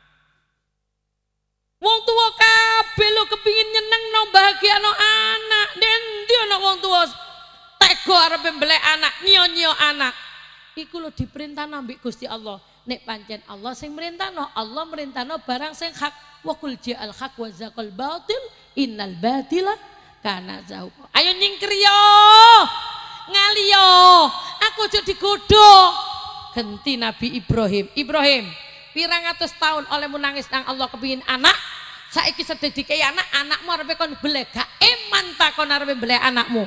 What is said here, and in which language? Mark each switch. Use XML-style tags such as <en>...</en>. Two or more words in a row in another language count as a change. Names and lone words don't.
<jv>Wong tuwa kabeh lho kepingin nyenengno bahagiano anak. Ndek endi ana wong tuwa tega arepe mbeleh anak, nyio-nyio anak. Iku lho diperintah ambek Gusti Allah. Nek pancen Allah sing merintahno, Allah merintahno barang sing hak.</jv> <ar>وقل جاء الحق وزهق الباطل إن الباطل كان زهوقا.</ar> <jv>Ayo nyingkriyo. Ngaliyo. Aku aja digodho. Genti Nabi Ibrahim. Ibrahim, pirang atus tahun olehmu nangis nang Allah kepingin anak. Saiki sededike anak, anakmu arepe kon beleh. Gak iman ta kon arepe beleh anakmu.</jv>